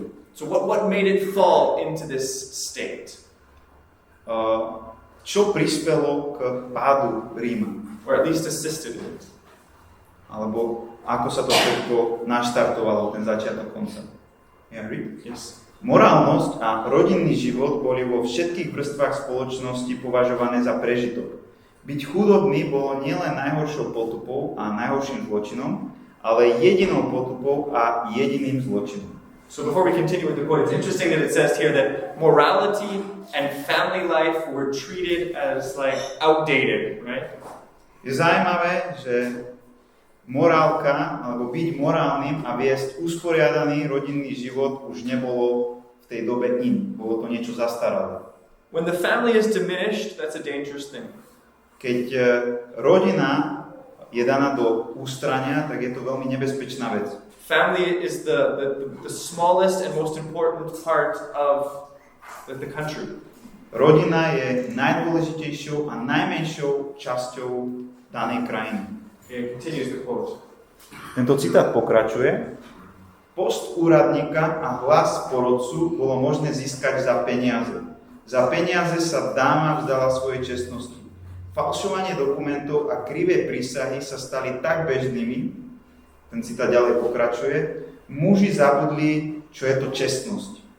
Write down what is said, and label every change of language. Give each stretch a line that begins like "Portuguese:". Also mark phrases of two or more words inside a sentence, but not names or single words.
English: So what made it fall into this state?
Slovak: Čo prispelo k pádu Ríma?
English: Or at least assisted in it?
Slovak: Alebo ako sa to všetko naštartovalo, ten začiatok konca?
English: Yes.
Slovak: Morálnosť a rodinný život boli vo všetkých vrstvách spoločnosti považované za prežitok. Byť chudobný bolo nielen najhoršou potupou a najhorším zločinom, ale jedinou potupou a jediným zločinom.
English: So before we continue with the quote, it's interesting that it says here that morality and family life were treated as like outdated, right?
Slovak: Je zaujímavé, že morálka, alebo byť morálnym a viesť usporiadaný rodinný život už nebolo v tej dobe in. Bolo to niečo zastaralé.
English: When the family is diminished, that's a dangerous thing.
Slovak: Keď rodina je daná do ústrania, tak je to veľmi nebezpečná vec.
English: Family is the smallest and most important part of the country.
Slovak: Rodina je najdôležitejšou a najmenšou časťou danej krajiny.
English: Okay, continues the quote.
Slovak: Tento citát pokračuje. Post úradníka a hlas porodcu bolo možné získať za peniaze. Za peniaze sa dáma vzdala svojej čestnosti. Falšovanie dokumentov a krivé prísahy sa stali tak bežnými, ten citát ďalej pokračuje, muži zabudli, čo je to čestnosť.